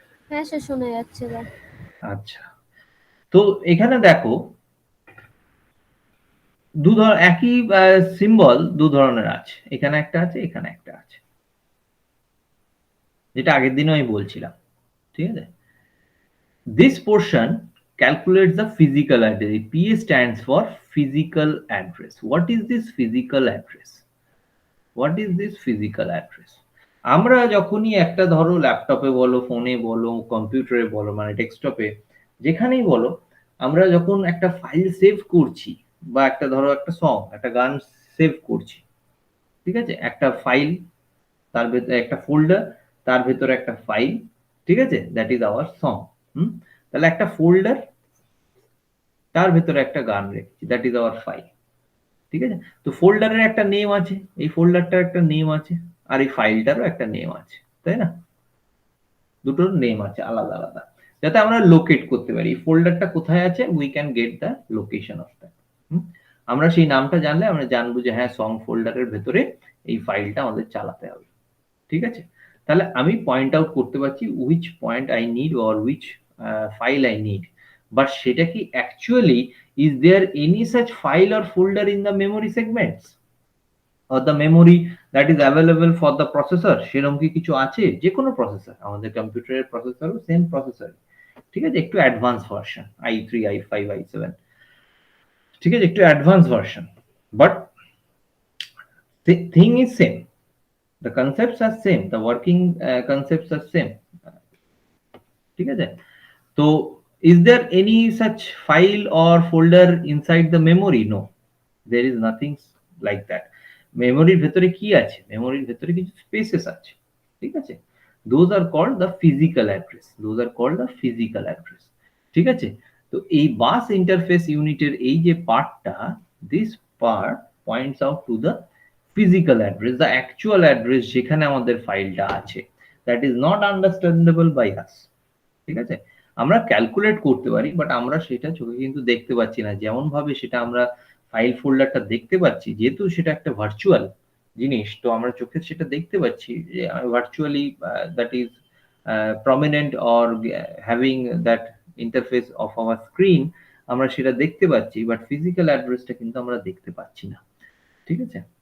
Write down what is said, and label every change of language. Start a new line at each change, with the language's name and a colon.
Bangla: হ্যাঁ স্যার শোনা যাচ্ছে এবার। আচ্ছা, তো এখানে দেখো একই সিম্বল দু ধরনের আছে, এখানে একটা আছে এখানে একটা আছে, যেটা আগের দিনও আমি বলছিলাম, ঠিক আছে।
English: This portion calculates the physical address. PA stands for physical address. What is this physical address? What is this physical address?
Bangla: আমরা যখনই একটা ধরো ল্যাপটপে বলো, ফোনে বলো, কম্পিউটারে বলো, মানে ডেস্কটপে যেখানেই বলো, আমরা যখন একটা ফাইল সেভ করছি বা একটা ধরো একটা সং, একটা গান সেভ করছি, ঠিক আছে, একটা ফাইল, তার ভেতরে একটা ফোল্ডার, তার ভেতরে একটা ফাইল, ঠিক আছে,
English: That is our song.
Bangla: তাহলে একটা ফোল্ডার, তার ভেতরে একটা গান রেখেছি,
English: that is our file,
Bangla: ঠিক আছে। তো ফোল্ডারের একটা নেম আছে, এই ফোল্ডারটার একটা নেম আছে, আর এই ফাইলটারও একটা নেম আছে, তাই না? দুটোর নেম আছে আলাদা আলাদা, যাতে আমরা লোকেট করতে পারি ফোল্ডারটা কোথায় আছে,
English: We can get the location of that.
Bangla: আমরা সেই নামটা জানলে আমরা জানবো যে হ্যাঁ সং ফোল্ডারের ভেতরে এই ফাইলটা আমাদের চালাতে হবে, ঠিক আছে। তাহলে আমি পয়েন্ট আউট করতে পারছি
English: which point I need or which file I need, but
Bangla: সেটা কি actually
English: is there any such file or folder in the memory segments or the memory that is available for the processor?
Bangla: সেরকম কি কিছু আছে? যে কোনো processor, আমাদের কম্পিউটারের প্রসেসরও সেম প্রসেসর, ঠিক আছে, একটু advance version i3 i5 i7, ঠিক আছে, একটু advance version, but
English: the thing is same, the concepts are same,
Bangla: the working concepts are same, ঠিক আছে।
English: তো is there any such file or folder inside the memory? No, there is nothing like that.
Bangla: মেমোরির ভেতরে কি আছে? মেমোরির ভেতরে কিছু স্পেসেস আছে,
English: ঠিক আছে, those are called the physical address, those are called the physical address, ঠিক আছে।
Bangla: তো এই বাস ইন্টারফেস ইউনিটের এই যে পার্টটা,
English: this part points out to the physical address, the actual address
Bangla: যেখানে আমাদের ফাইলটা আছে,
English: that is not understandable by us, ঠিক আছে।
Bangla: আমরা ক্যালকুলেট করতে পারি, বাট আমরা সেটা চোখে কিন্তু দেখতে পাচ্ছি না, যেমন ভাবে সেটা আমরা ফাইল ফোল্ডারটা দেখতে পাচ্ছি, যেহেতু সেটা একটা ভার্চুয়াল জিনিস, তো আমরা চোখে সেটা দেখতে পাচ্ছি যে virtually
English: that is prominent or having that interface of our screen,
Bangla: আমরা সেটা দেখতে পাচ্ছি, বাট ফিজিক্যাল অ্যাড্রেসটা কিন্তু আমরা দেখতে পাচ্ছি না, ঠিক আছে।